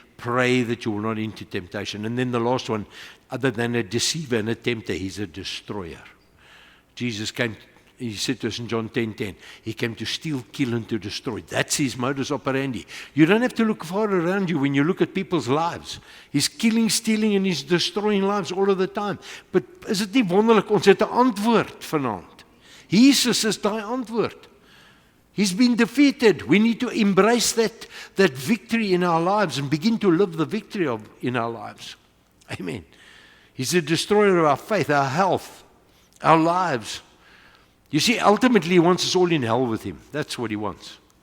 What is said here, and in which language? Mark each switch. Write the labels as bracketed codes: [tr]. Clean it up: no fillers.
[en] Pray that you will not into temptation. And then the last one, other than a deceiver and a tempter, he's a destroyer. Jesus came, he said to us in John 10:10, he came to steal, kill, and to destroy. That's his modus operandi. You don't have to look far around you when you look at people's lives. He's killing, stealing, and he's destroying lives all of the time. [af] But is dit nie wonderlik, ons het 'n antwoord vanaand. Jesus is daai antwoord. [en] He's been defeated. We need to embrace that victory in our lives and begin to live the victory in our lives. Amen. He's the destroyer of our faith, our health, our lives. You see, ultimately he wants us all in hell with him. That's what he wants.